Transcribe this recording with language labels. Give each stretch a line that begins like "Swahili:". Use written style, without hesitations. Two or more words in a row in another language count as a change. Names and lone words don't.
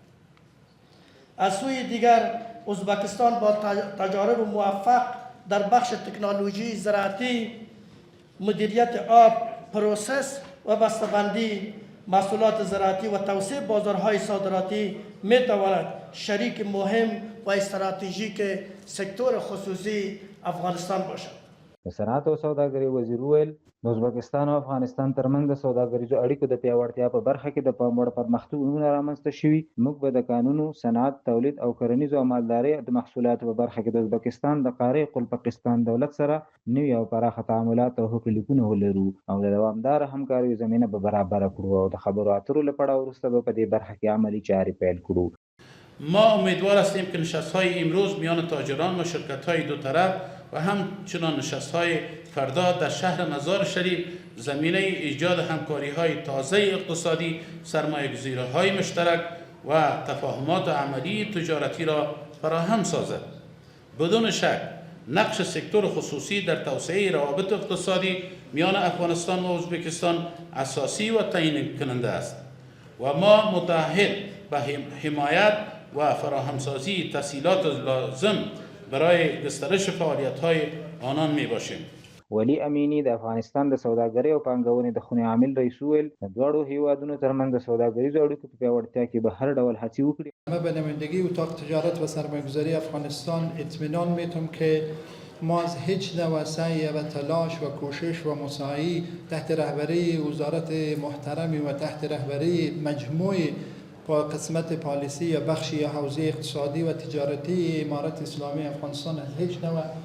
Persian: از سوی دیگر ازبکستان با تجارب موفق در بخش تکنولوژی زراعتی، مدیریت آب، پروسس و بسته‌بندی محصولات زراعتی و توسعه بازارهای صادراتی می تواند شریک مهم و استراتژیک سکتور خصوصی افغانستان باشد.
Pashto: د صنعت او سوداګرۍ وزیر وویل د ازبکستان او افغانستان ترمنځ د سوداګریزو اړیکو د پیاوړتیا په برخه کې د پام وړ پرمختګونه رامنځته شوي. موږ به د کانونو، صنعت، تولید او کرنیزو او مالدارۍ د محصولاتو په برخه کې د ازبکستان د قاره پاکستان دولت سره نوي او پراخه تعاملات او حقوقلیکونه ولرو او د دوامداره همکاریو زمینه به برابره کړو او د خبرو اترو له پړاو وروسته به په دې برخه کې عملي چارې پیل کړو.
Persian: ما امیدوار هستیم که نشست‌های امروز میان تاجران و شرکت‌های دو طرف و همچنان نشست‌های فردا در شهر مزار شریف زمینه ایجاد همکاری‌های تازه اقتصادی، سرمایه‌گذاری‌های مشترک و تفاهمات عملی تجارتی را فراهم سازد. بدون شک نقش سکتور خصوصی در توسعه روابط اقتصادی میان افغانستان و ازبکستان اساسی و تعیین کننده است و ما متعهد به حمایت و فراهمسازی تسهیلات لازم برای گسترش فعالیت‌های آنان میباشیم.
Pashto: ولی امینی د افغانستان د سوداګرۍ او پانګونې د خونې عامل رئیس وویل د دواړو هیوادونو ترمنځ د سوداګریزو اړیکو په پیاوړتیا کې به هر ډول هڅې وکړي.
Persian: ما به نمایندگی اتاق تجارت و سرمایه‌گذاری افغانستان اطمینان میتم که ما از هیچ نوع سعی و تلاش و کوشش و مساعی تحت رهبری وزارت محترمی و تحت رهبری مجموع با قسمت پالیسی یا بخشی یا حوزه اقتصادی و تجارتی امارت اسلامی افغانستان از هیچ نوع